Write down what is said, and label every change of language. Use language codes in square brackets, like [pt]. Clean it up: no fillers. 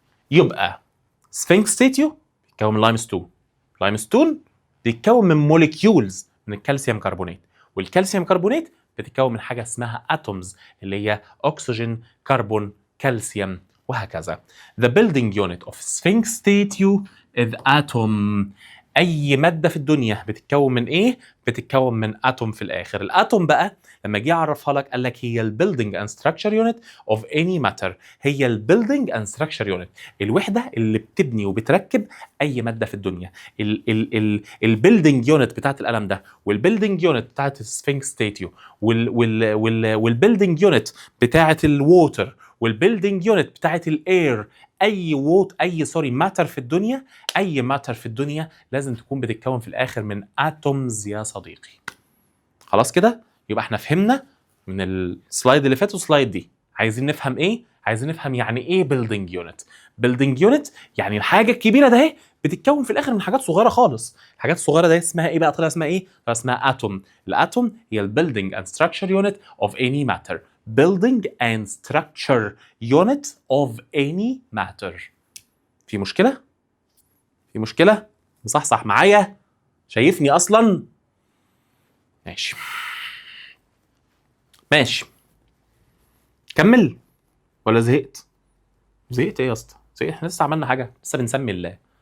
[ar] يبقى سفنكس ستاتيو بيتكون من لايمستون بيتكون من موليكيولز من الكالسيوم كربونات، والكالسيوم كربونات بتتكون من حاجه اسمها اتومز اللي هي اكسجين كربون كالسيوم وهكذا. [en] The building unit of Sphinx statue is atom. [ar] اي ماده في الدنيا بتتكون من ايه؟ بتتكون من اتوم في الاخر. الاتوم بقى لما جه يعرفها لك قال لك هي البيلدينج اند ستراكشر يونت اوف اني ماتر. هي البيلدينج اند ستراكشر يونت، الوحده اللي بتبني وبتركب اي ماده في الدنيا. البيلدينج يونت بتاعت القلم ده، والبيلدينج يونت بتاعت السفنكس ستاتيو، والبيلدينج يونت بتاعت الووتر، والبيلدينج يونت بتاعت الاير. ماتر في الدنيا، اي ماتر في الدنيا لازم تكون بتتكون في الاخر من اتومز يا صديقي. خلاص كده؟ يبقى احنا فهمنا من السلايد اللي فات والسلايد دي. عايزين نفهم ايه؟ عايزين نفهم يعني ايه بيلدينج يونت. بيلدينج يونت يعني الحاجه الكبيره ده اهي بتتكون في الاخر من حاجات صغيره خالص. الحاجات الصغيره ده اسمها ايه بقى؟ طلع اسمها ايه؟ طلع اسمها اتوم. الاتوم هي البيلدينج اند ستراكشر يونت اوف اني ماتر. [en] building and structure unit of any matter. [ar] في مشكلة؟ في مشكلة؟ مصحصح معايا؟ شايفني أصلا؟ ماشي كمل ولا زهقت؟ زهقت ايه يا اسطى؟ زهقت؟ احنا لسه عملنا حاجة؟ لسه بنسمي الله.